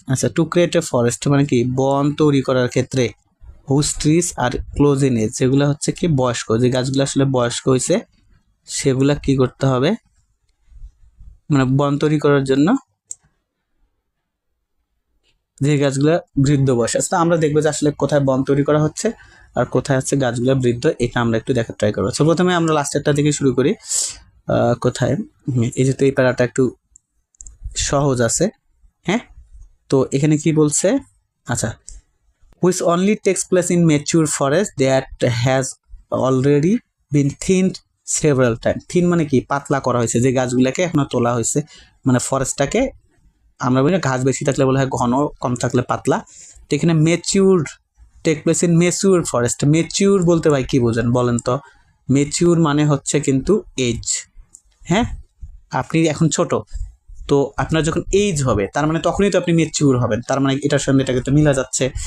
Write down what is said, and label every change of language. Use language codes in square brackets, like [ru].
[bn] আচ্ছা, [en] to create a forest [bn] মানে কি, বন তৈরি করার ক্ষেত্রে [en] whose trees are close in age, [bn] যেগুলো হচ্ছে কি বয়স্ক, যে গাছগুলো আসলে বয়স্ক হয়েছে সেগুলা কি করতে হবে, মানে বন তৈরি করার জন্য যে গাছগুলো বৃদ্ধ বয়স আছে। আমরা দেখবো যে আসলে কোথায় বন তৈরি করা হচ্ছে আর কোথায় হচ্ছে গাছগুলো বৃদ্ধ, এটা আমরা একটু দেখার ট্রাই করবো। তো প্রথমে আমরা লাস্টেরটা থেকে শুরু করি। কোথায়, এই যে, তো এই প্যারাটা একটু সহজ আছে। [en] হ্যাঁ, [bn] তো এখানে কি বলছে, [en] আচ্ছা, which only takes place in mature forest that has already been thinned several times. [bn] Thin মানে কি, পাতলা করা হয়েছে, যে গাছগুলোকে এখনো তোলা হয়েছে, মানে ফরেস্টটাকে আমরা বলি না ঘাস বেশি থাকলে বলা হয় ঘন, কম থাকলে পাতলা। তো এখানে [en] Mature take place in mature forest. [bn] Mature বলতে ভাই কি বোঝেন বলেন তো? মেচিউর মানে হচ্ছে কিন্তু এজ। হ্যাঁ, আপনি এখন ছোট, তো আপনার যখন এইজ হবে তার মানে তখনই তো আপনি মেচিউর হবেন, তার মানে এটার সঙ্গে এটাকে তো মিলা যাচ্ছে।